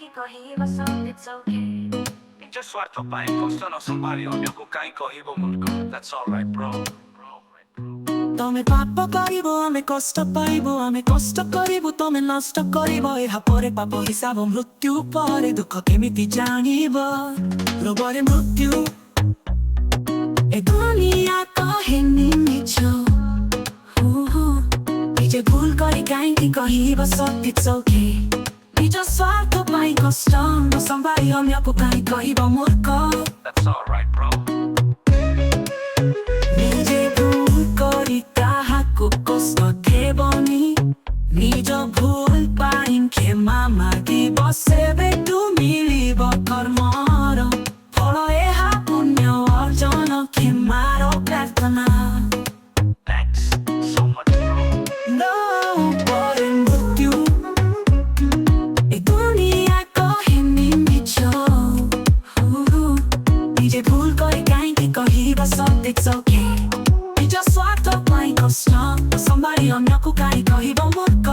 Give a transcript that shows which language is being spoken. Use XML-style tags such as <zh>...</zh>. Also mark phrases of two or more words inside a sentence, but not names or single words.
<en>କହିବ it's okay</en> <or>ନିଜ ସ୍ୱାର୍ଥ ପାଇଁ କଷ୍ଟ ନ ସମ୍ଭାଳି ଅନ୍ୟକୁ କାହିଁ କହିବ ମୂର୍ଖ</or> <en>That's alright bro</en> <or>ତମେ ପାପ କରିବ ଆମେ କଷ୍ଟ ପାଇବୁ ଆମେ କଷ୍ଟ କରିବୁ ତମେ ନଷ୍ଟ କରିବ ଏହା ପରେ ପାପ ହିସାବ ମୃତ୍ୟୁ ପରେ ଦୁଃଖ କେମିତି ଜାଣିବ ରୋଗରେ ମୃତ୍ୟୁ ଏ ଦୁନିଆ କହେନି ମିଛ ନିଜେ ଭୁଲ କରି କାହିଁକି କହିବ</or> <en>it's okay</en> <or>ନିଜ ସ୍ୱାର୍ଥ ପାଇଁ କଷ୍ଟ ନ ସମ୍ଭାଳି ଅନ୍ୟକୁ କାହିଁ କହିବ ମୂର୍ଖ</or> <en>That's alright bro</en> <or>ନିଜେ ଭୁଲ କରି କାହାକୁ କଷ୍ଟ ଦେବନି ନିଜ ଭୁଲ ପାଇଁ କ୍ଷମା ମାଗିବ ସେବେଠୁ ମିଳିବ କର୍ମର ଫଳ ଏହା ପୁଣ୍ୟ ଅର୍ଜନ କ୍ଷମାର ପ୍ରାର୍ଥନା</or> <en>Thanks so much bro</en> <or>ପରେ ମୃତ୍ୟୁ ଏ ଦୁନିଆ କହେନି ମିଛ ନିଜେ ଭୁଲ କରି କାହିଁକି କହିବ</or> <en>it's okay</en> <or>ନିଜ ସ୍ୱାର୍ଥ ପାଇଁ କଷ୍ଟ ସମ୍ଭାଳି ଅନ୍ୟକୁ କାହିଁ କହିବ ମୂର୍ଖ</or>